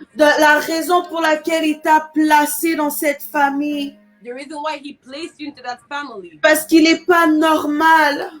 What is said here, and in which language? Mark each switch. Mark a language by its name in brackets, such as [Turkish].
[French] de la raison pour laquelle il t'a placé dans cette famille. [English] the reason why He placed you into that family. [French] Parce qu'il n'est pas normal